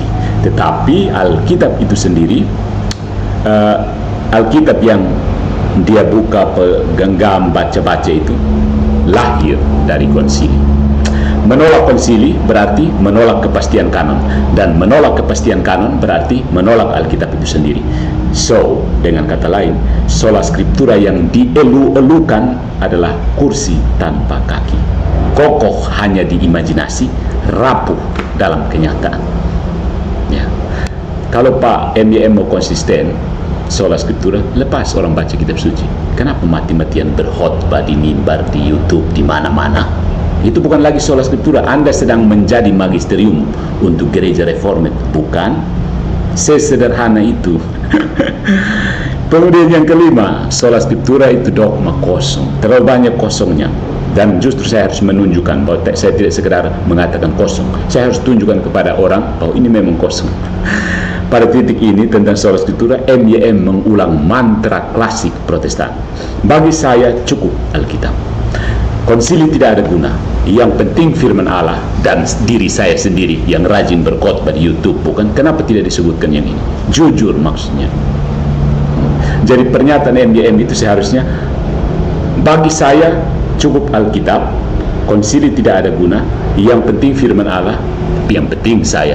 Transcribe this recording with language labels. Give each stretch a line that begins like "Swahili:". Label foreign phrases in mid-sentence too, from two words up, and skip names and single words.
Indonesian: Tetapi Alkitab itu sendiri, Alkitab yang dia buka, genggam, baca-baca itu lahir dari konsili. Menolak konsili berarti menolak kepastian kanon, dan menolak kepastian kanon berarti menolak Alkitab itu sendiri. So, dengan kata lain,
Latin: sola scriptura
Indonesian: yang dielu-elukan adalah kursi tanpa kaki, kokoh hanya di imajinasi, rapuh dalam kenyataan. Ya. Kalau Pak MYM mau konsisten,
Latin: sola scriptura,
Indonesian: lepas orang baca kitab suci. Kenapa mati-matian berkhotbah di mimbar, di YouTube, di mana-mana? Itu bukan lagi
Latin: sola scriptura.
Indonesian: Anda sedang menjadi magisterium untuk gereja reformed, bukan? Sesederhana itu. Kemudian yang kelima,
Latin: sola scriptura
Indonesian: itu dogma kosong, terlalu banyak kosongnya. Dan justru saya harus menunjukkan bahwa saya tidak sekedar mengatakan kosong, saya harus tunjukkan kepada orang bahwa ini memang kosong. Pada titik ini tentang
Latin: sola scriptura,
Indonesian: MYM mengulang mantra klasik Protestan. Bagi saya cukup Alkitab. Konsili tidak ada guna. Yang penting firman Allah dan diri saya sendiri yang rajin berkhotbah di YouTube, bukan? Kenapa tidak disebutkan yang ini? Jujur maksudnya. Jadi pernyataan MYM itu seharusnya, bagi saya cukup Alkitab, konsili tidak ada guna, yang penting firman Allah, yang penting saya.